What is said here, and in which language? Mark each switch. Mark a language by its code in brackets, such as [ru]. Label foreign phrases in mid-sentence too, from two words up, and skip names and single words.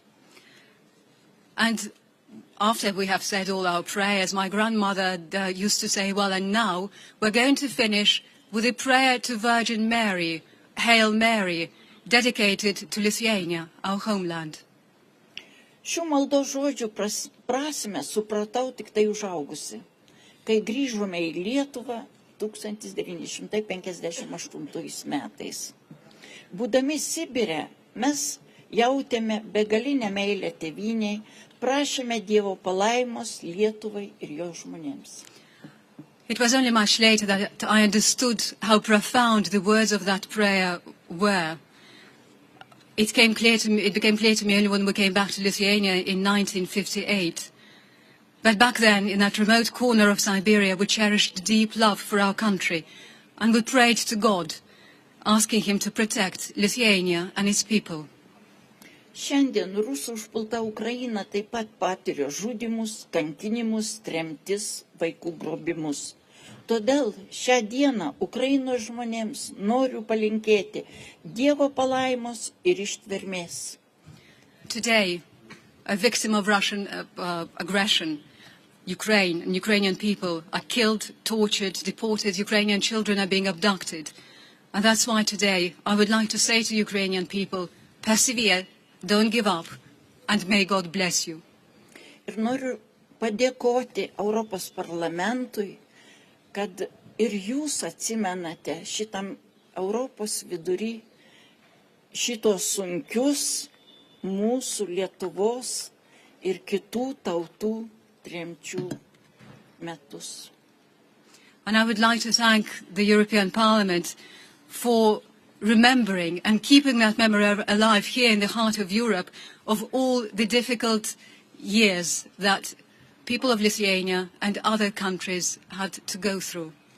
[en] And after we have said all our prayers, my grandmother used to say, well, and now we're going to finish with a prayer to Virgin Mary, Hail Mary, dedicated to Lithuania, our homeland. [lt] Šių maldos žodžių prasmę supratau tik tai užaugusi, kai grįžome į Lietuvą 1958 metais. Būdami Sibire, mes jautėme begalinę meilę tėvynei, prašėme Dievo palaimos Lietuvai ir jo žmonėms. [en] It was only much later that I understood how profound the words of that prayer were. It became clear to me only when we came back to Lithuania in 1958. But back then, in that remote corner of Siberia, we cherished deep love for our country, and we prayed to God, asking him to protect Lithuania and its people. [lt] Šiandien rusų užpulta Ukraina taip pat patiria žudymus, kankinimus, tremtis, vaikų grobimus. Todėl šią dieną Ukrainos žmonėms noriu palinkėti Dievo palaimos ir ištvermės. [en] Today, a victim of Russian aggression, Ukraine and Ukrainian people are killed, tortured, deported. Ukrainian children are being abducted. And that's why today I would like to say to Ukrainian people, persevere, don't give up, and may God bless you. [lt] Ir noriu padėkoti Europos parlamentui, kad ir jūs atsimenate šitam Europos vidury šitos sunkius mūsų Lietuvos ir kitų tautų tremčių metus. [en] And I would like to thank the European Parliament for remembering and keeping that memory alive here in the heart of Europe of all the difficult years that people of Lithuania and other countries had to go through.